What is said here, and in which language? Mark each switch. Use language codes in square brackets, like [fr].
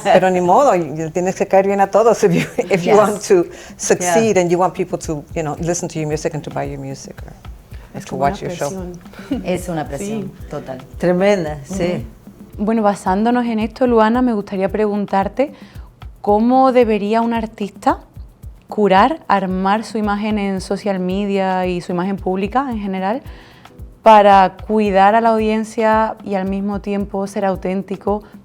[es] Pero ni modo, tienes que caer bien a todos [en] if you Yes. want to succeed and you want people to, you know, listen to your music and to buy your music or to watch your show. [es] Es una presión total. Tremenda, sí. Bueno, basándonos en esto, Luana, me gustaría preguntarte cómo debería un artista curar, armar su imagen en social media y su imagen pública en general para cuidar a la audiencia y al mismo tiempo ser auténtico